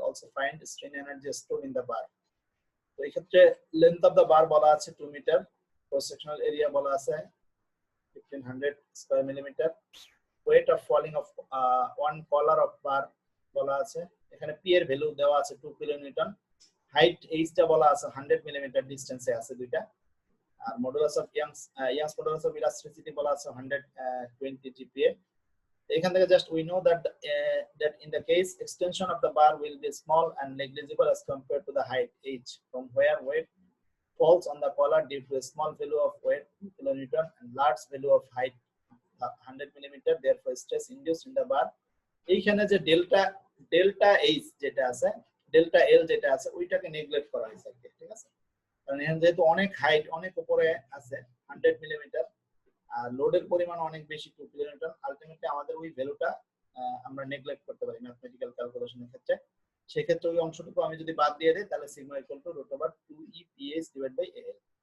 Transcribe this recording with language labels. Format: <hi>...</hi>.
<en>Also find strain energy stored in the bar.</en> <bn>তো এই ক্ষেত্রে লেন্থ অফ দা বার বলা আছে 2 মিটার, ক্রস সেকশনাল এরিয়া বলা আছে 1500 square millimeter,</bn> <en>weight of falling of one collar of bar</en> <bn>বলা আছে, এখানে p এর ভ্যালু দেওয়া আছে 2 কিলোনিউটন, হাইট h টা বলা আছে 100 মিলিমিটার ডিসটেন্সে আছে দুইটা, আর modulus of youngs modulus of elasticity বলা আছে 120 GPa। এখান থেকে just</bn> <en>we know that in the case extension of the bar will be small and negligible as compared to the height h from where weight falls on the collar due to a small value of weight 2 kilonewton and large value of height 100 millimeter, therefore stress induced in the bar</en> <bn>এইখানে যে delta H যেটা আছে delta L যেটা আছে ওইটাকে neglect করা হয়েছে, ঠিক আছে? কারণ এখানে যেহেতু অনেক হাইট অনেক উপরে আছে 100 মিলিমিটার আর লোডের পরিমাণ অনেক বেশি 2 কিলোনিউটন, আলটিমেটলি আমাদের ওই ভ্যালুটা আমরা নেগলেক্ট করতে পারি ম্যাথমেটিক্যাল ক্যালকুলেশনের ক্ষেত্রে। সেক্ষেত্রে ওই অংশটুকু আমি যদি বাদ দিয়ে দিই তাহলে sigma equal to root over 2 EPS divide by L.</bn>